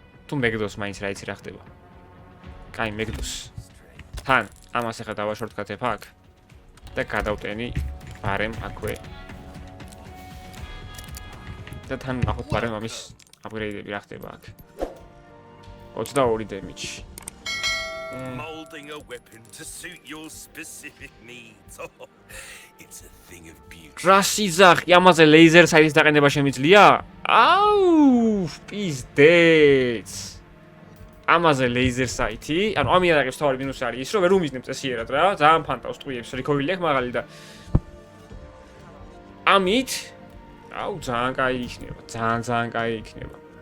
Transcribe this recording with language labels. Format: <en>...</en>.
<ka>თუ მეგდოს მაინც რა იცი რა ხდება. კაი მეგდოს. თან ამას ახლა დავაშორტკათებ აქ და გადავტენი ბარემ აქვე. და თან ნახოთ ბარემ ამის აპგრეიდები რა ხდება აქ. 22 დემეჯი.</ka> <en>Molding a weapon to suit your specific needs. Oh, it's a thing of beauty.</en> <ka>რასიზახი ამაზე ლეიზერ საიტის დაყენება შემიძლია? აუ, პიზდეც. ამაზე ლეიზერ საიტი, ანუ ამ იარაღის თავი მინუსი არის ის, რომ ვერ უმიზნებ წესიერად რა, ძალიან ფანტავს ტყუიებს, რიქოილი აქვს მაღალი და ამით აუ ძალიან კაი იქნება, ძალიან კაი იქნება.</ka>